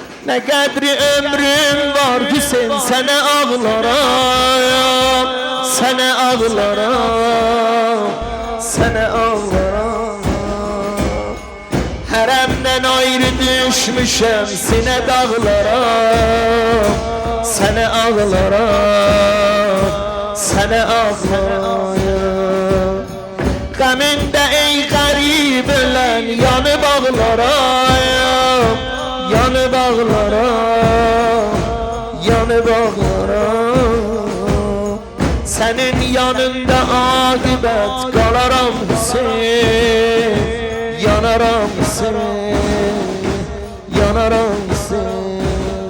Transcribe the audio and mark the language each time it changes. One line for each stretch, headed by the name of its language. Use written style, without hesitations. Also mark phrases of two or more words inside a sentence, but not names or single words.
Turkish: Ne kadri ömrüm var Hüseyin, sana ağlarım, sana ağlarım, sana ağlarım.
Azerbaijani: Hərəmdən ayrı düşmüşəm sinə dağlarım, sana ağlarım, sana ağlarım. Qəmində ey qərib ölən yanıb ağlarım, yanıb ağlarım, yanıb ağlarım. Sənin yanında aqibət qalaram Hüseyin, yanaram Hüseyin, yanaram Hüseyin.